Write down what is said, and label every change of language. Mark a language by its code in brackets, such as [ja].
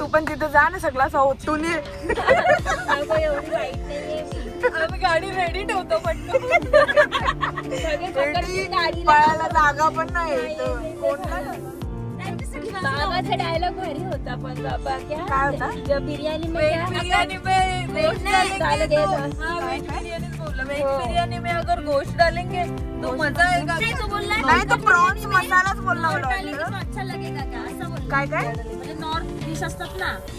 [mr] तू पण तिथे जा ना सगळा ओतून ये. एवढी वाईट नाहीये आम्ही गाडी रेडी ठेवतो पटकन. पळायला जागा पण नाही. बाबाचा डायलॉग भारी होता पण बाबा काय होता बिर्याणी [hi] बिर्याणी में अगर गोश्त डालेंगे तो मजा आएगा. [mr] नाही तो प्रॉन्स मसालाच बोलला मला. [hi] अच्छा लगेगा [mr] का असं बोल. काय काय म्हणजे नॉर्थ डिश असतात ना.